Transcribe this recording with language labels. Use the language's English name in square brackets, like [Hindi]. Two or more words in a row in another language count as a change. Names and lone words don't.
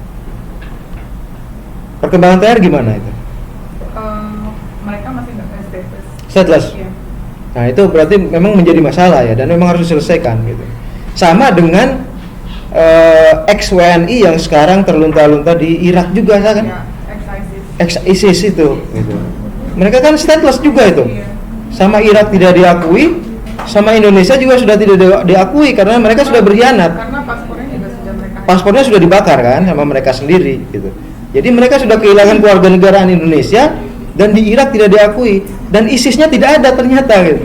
[Indonesian] Perkembangan terakhir gimana itu? Mereka masih nggak status. Stateless. Iya. Nah itu berarti memang menjadi masalah ya, dan memang harus diselesaikan gitu. Sama dengan ex-WNI yang sekarang terlunta-lunta di Irak juga kan? Ya, ex-ISIS. Ex-ISIS itu gitu. Mereka kan stateless juga itu. Iya. Sama Irak tidak diakui, sama Indonesia juga sudah tidak diakui karena mereka sudah berkhianat. Karena paspornya juga sudah mereka. Paspornya sudah dibakar kan sama mereka sendiri gitu. Jadi mereka sudah kehilangan kewarganegaraan Indonesia, dan di Irak tidak diakui, dan ISIS-nya tidak ada ternyata gitu.